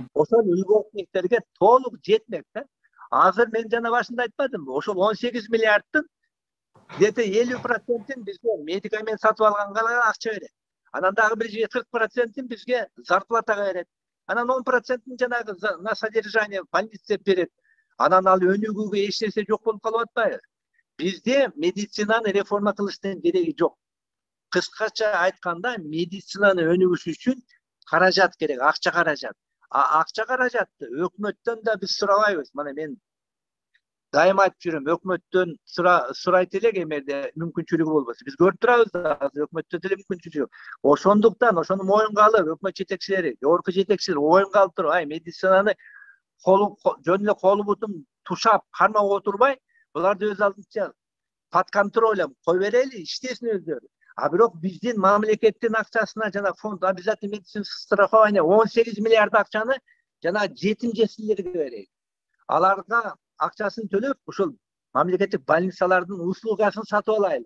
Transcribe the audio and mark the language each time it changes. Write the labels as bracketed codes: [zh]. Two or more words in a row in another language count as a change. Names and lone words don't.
[ky] Ошол льготниктерге толук жетмек да. Азыр мен жана башында айтпадымбы? Ошол 18 миллиардтын где-то 50%-ин бизге медикамент сатып алганга акча берет. Анан дагы бир 40%-ин бизге зарплатага берет. Анан 10%-ин жанагы [ru] на содержание больница [ky] берет. Анан ал өнүгүүгө эч нерсе жок болуп калып атпайбы? Бизде медицинаны реформа кылыштын кереги жок. Кыскача айтканда, медицинаны өнүгүш үчүн каражат керек, акча каражат. Акча каражатты өкмөттөн да биз сурабайбыз. Мына мен дайыма айтып жүрөм, өкмөттөн сурайт элек эмерде мүмкүнчүлүгү болбосо. Биз көрүп турабыз да, азыр өкмөттө деле мүмкүнчүлүгү жок. Ошондуктан ошону моюнга алып, өкмөт жетекчилери, жогорку жетекчилер моюнга алып туруп, медицинаны жөн эле колу бутун тушап, кармап отурбай, буларды өз алдынча [ru] под контролем [ky] кой берели, иштесин өздөрү. Бирок биздин мамлекеттин акчасына жана [ru] фонд обязательный медицинский страхование [ky] 18 миллиард акчаны жана жетим жесирлерге берели. Аларга акчасын төлөп, ушул мамлекеттик больницалардын услугасын сатып алайлы.